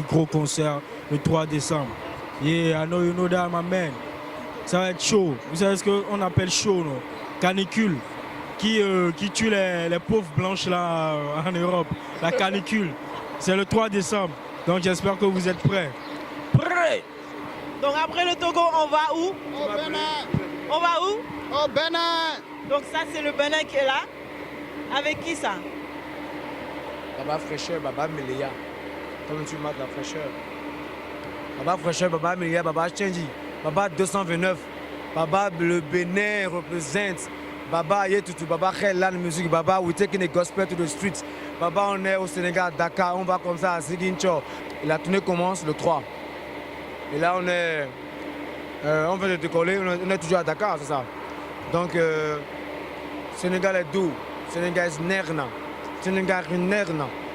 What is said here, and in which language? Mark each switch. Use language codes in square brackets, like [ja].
[fr] gros concert le 3 décembre. [en] Yeah, I know you know that, my man. [fr] Ça va être chaud. Vous savez ce qu'on appelle chaud, non? Canicule. Qui tue les pauvres blanches là en Europe. La canicule. C'est le 3 décembre. Donc j'espère que vous êtes prêts. Prêts! Donc après le Togo, on va où? Au Bénin. On va où? Au Bénin. Donc ça, c'est le Bénin qui est là. Avec qui ça? Baba fraîcheur, Baba Meléa. Comme tu marques la fraîcheur. Baba fraîcheur, Baba Meléa, Baba Chenji. Baba 229. Baba le Bénin représente. [en] Baba Yetutu, Baba Khelan music. Baba we taking the gospel to the streets. [fr] Baba on est au Sénégal, Dakar, on va comme ça à Ziguinchor. Et la tournée commence le 3. Et là on est, on vient de décoller, on est toujours à Dakar, c'est ça. Donc Sénégal est doux, Sénégal est nerna, Sénégal est nerna.